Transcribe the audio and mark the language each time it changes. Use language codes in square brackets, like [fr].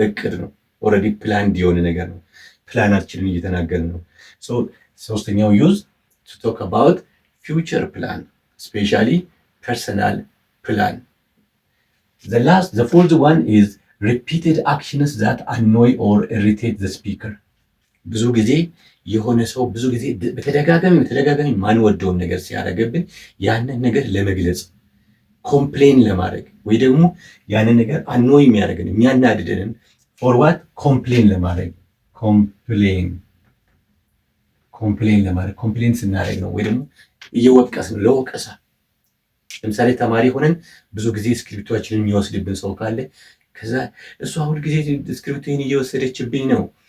[am] እቅድ ነው። ኦልሬዲ ፕላንድ የሆነ ነገር ነው። ፕላናችንን እየተናገርን ነው። ሶስተኛው ዩዝ [en] to talk about future plan, especially personal plan. The fourth one is repeated actions that annoy or irritate the speaker. [am] ብዙ ጊዜ የሆነ ሰው ብዙ ጊዜ በተደጋጋሚ ማንወደውን ነገር ሲያደርግብን ያንን ነገር ለመግለጽ ኮምፕሌን ለማድረግ ወይ ደግሞ ያንን ነገር አኖይ የሚያደርገን የሚያናድደንን ፎርዋርድ ኮምፕሌን ለማድረግ ኮምፕሌን ስናደርግ ነው። ወይ ደግሞ እየወቀስን ለወቀሳ ለምሳሌ ተማሪ ሆነን ብዙ ጊዜ ስክሪፕቶችንን የሚወስድብን ሰው ካለ ከዛ እሷ ሁል ጊዜ ስክሪፕቶን እየወሰደችብኝ ነው